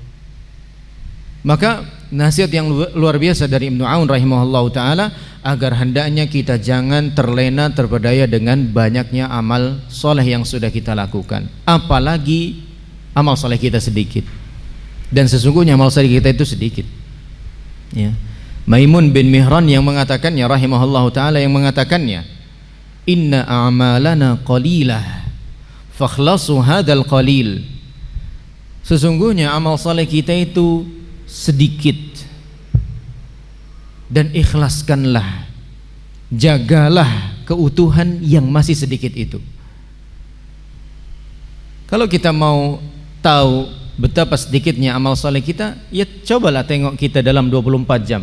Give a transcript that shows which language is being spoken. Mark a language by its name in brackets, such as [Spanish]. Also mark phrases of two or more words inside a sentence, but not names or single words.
[Indonesian] Maka nasihat yang luar biasa dari Ibnu Aun [Arabic] رحمه الله تعالى, [Indonesian] agar hendaknya kita jangan terlena terpedaya dengan banyaknya amal soleh yang sudah kita lakukan, apalagi amal soleh kita sedikit. Dan sesungguhnya amal soleh kita itu sedikit, ya. Maimun bin Mihran yang mengatakannya [Arabic] رحمه الله تعالى, [Indonesian] yang mengatakannya, [Arabic] إن أعمالنا قليلة فأخلصوا هذا القليل. [Indonesian] Sesungguhnya amal saleh kita itu sedikit, dan ikhlaskanlah, jagalah keutuhan yang masih sedikit itu. Kalau kita mau tahu betapa sedikitnya amal saleh kita, ya cobalah tengok kita dalam 24 jam.